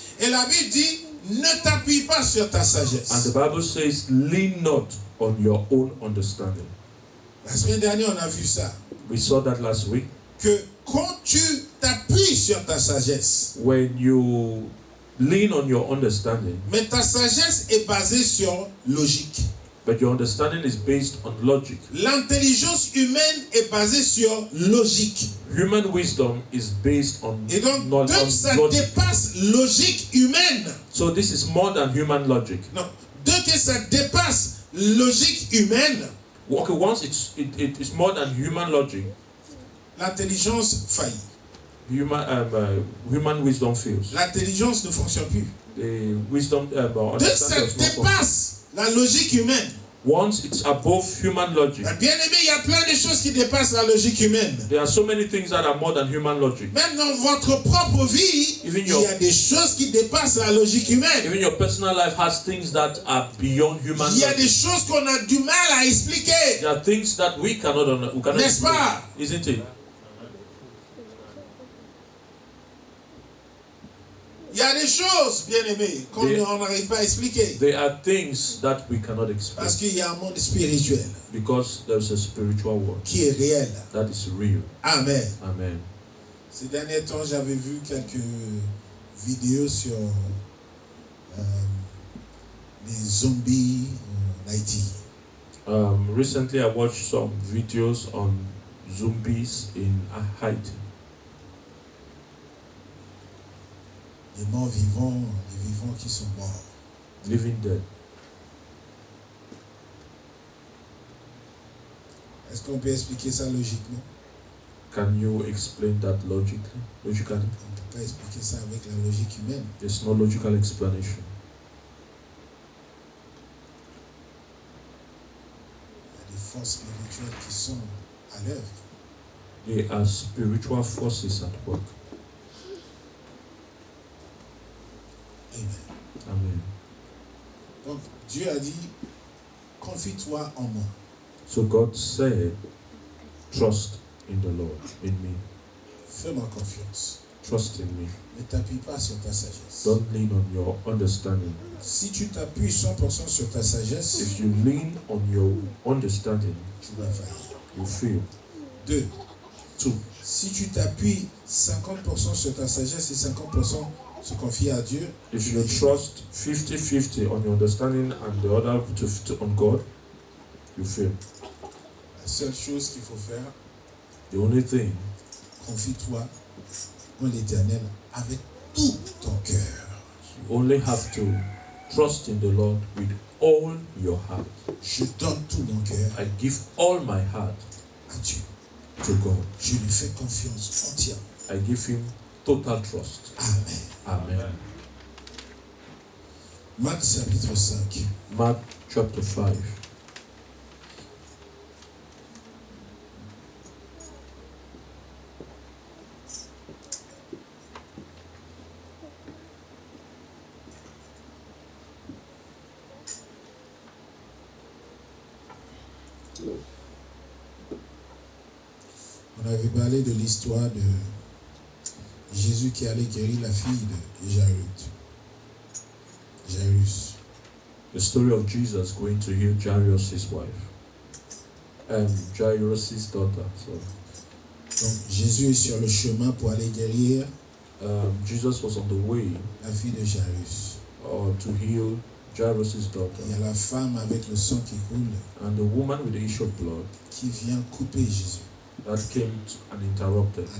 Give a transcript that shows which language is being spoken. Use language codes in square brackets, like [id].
[fr] Et la Bible dit, ne t'appuie pas sur ta [en] And [fr] sagesse. [en] the Bible says, lean not on your own understanding. [fr] La semaine dernière, on a vu ça. [en] We saw that last week. [fr] Que quand tu t'appuies sur ta sagesse, [en] When you lean on your understanding, [fr] mais ta sagesse est basée sur logique. [en] but your understanding is based on logic. [fr] L'intelligence humaine est basée sur logique. [en] Human wisdom is based on, [fr] Et donc, [en] not [fr] dès que on ça [en] logic. [fr] dépasse logique humaine, [en] So this is more than human logic. [fr] non, dès que ça dépasse logique humaine, [en] Okay, once it is more than human logic, [fr] l'intelligence faillit. [en] human wisdom fails. [fr] L'intelligence ne fonctionne plus. [en] The wisdom [fr] Dès que ça [en] understanding does not function. [fr] dépasse la logique humaine, [en] Once it's above human logic, [fr] Bien aimé, il y a plein de choses qui dépassent la logique humaine. [en] there are so many things that are more than human logic. [fr] Même dans votre propre vie, il y a des choses qui dépassent la logique humaine. [en] Even your personal life has things that are beyond human [fr] Il y a des [en] logic. [fr] choses qu'on a du mal à expliquer. [en] There are things that we cannot [fr] N'est-ce [en] explain, [fr] pas? [en] isn't it? [fr] Il y a des choses, bien aimé, qu'on n'arrive pas à expliquer. [en] There are things that we cannot explain [fr] Parce qu'il y a un monde spirituel [en] because there's a spiritual world [fr] qui est réel. [en] that is real. [fr] Amen. [en] Amen. [fr] Ces derniers temps, j'avais vu quelques vidéos sur les zombies en Haïti. [en] Recently, I watched some videos on zombies in Haiti. [fr] Les morts vivants, les vivants qui sont morts. [en] Living dead. [fr] Est-ce qu'on peut expliquer ça logiquement? [en] Can you explain that logically? Logically? [fr] On ne peut pas expliquer ça avec la logique humaine. [en] There's no logical explanation. [fr] Il y a des forces spirituelles qui sont à l'œuvre. [en] There are spiritual forces at work. [fr] Amen. [en] Amen. [fr] Donc Dieu a dit, confie-toi en moi. [en] So God said, trust in the Lord, in me. [fr] Fais-moi confiance. [en] Trust in me. [fr] Ne t'appuie pas sur ta sagesse. [en] Don't lean on your understanding. [fr] Si tu t'appuies 100% sur ta sagesse, [en] If you lean on your understanding, [fr] tu vas faillir. [en] you fail. [fr] 2. [en] 2. [fr] Si tu t'appuies 50% sur ta sagesse et 50% se confier à Dieu, [en] If you trust 50-50 on your understanding and the other on God, you fail. [fr] la seule chose qu'il faut faire, [en] The only thing, [fr] confie-toi en l'Éternel avec tout ton cœur. [en] you only have to trust in the Lord with all your heart. [fr] Je donne tout mon cœur [en] I give all my heart [fr] à Dieu. [en] to God. [fr] Je lui fais confiance entière. [en] I give him total trust. [fr] Amen. [en] Amen. [fr] Marc chapitre 5. [en] Mark chapter 5. [fr] On avait parlé de l'histoire de Jésus qui allait guérir la fille de Jairus. [en] The story of Jesus going to heal Jairus' wife. Jairus' daughter. So, [fr] Donc Jésus est sur le chemin pour aller guérir [en] Jesus was on the way [fr] la fille de Jairus. [en] to heal Jairus' daughter. [fr] Il y a la femme avec le sang qui coule [en] And the woman with the issue of blood [fr] qui vient couper Jésus. [en] that came and interrupted